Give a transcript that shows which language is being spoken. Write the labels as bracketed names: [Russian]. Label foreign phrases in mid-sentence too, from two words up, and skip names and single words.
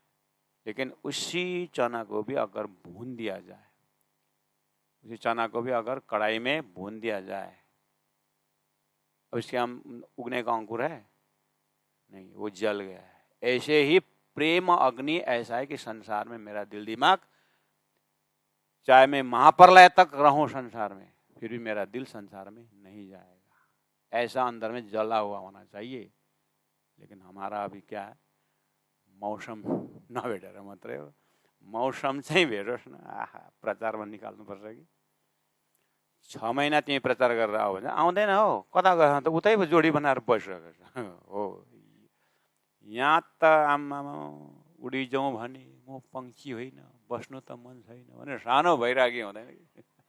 [Hindi] लेकिन उसी चना को भी अगर भून दिया जाए, उसी चना को भी अगर कढ़ाई में भून दिया जाए, अब इसके हम उगने का अंकुर है नहीं, वो जल गया है। ऐसे ही प्रेम अग्नि ऐसा है कि संसार में मेरा दिल दिमाग, चाहे मैं महाप्रलय तक रहूं संसार में, फिर भी मेरा दिल संसार में नहीं जाएगा। ऐसा अंदर में जला हुआ होना चाहिए। लेकिन हमारा अभी क्या है, [Nepali] मौसम नभेटेर मात्रै हो, मौसम चाहिँ भेटोस् न, आहा प्रचारमा निकाल्नुपर्छ कि 6 महिना तिमी प्रचार गरेर आऊ भने आउँदैन हो, कता गएर त उतै जोडी बनाएर बसिरहेको छ हो। यहाँ त आमामा उडी जाउँ भने म पंक्षी होइन, बस्नु त मन छैन भने सानो भइराखी हुँदैन कि।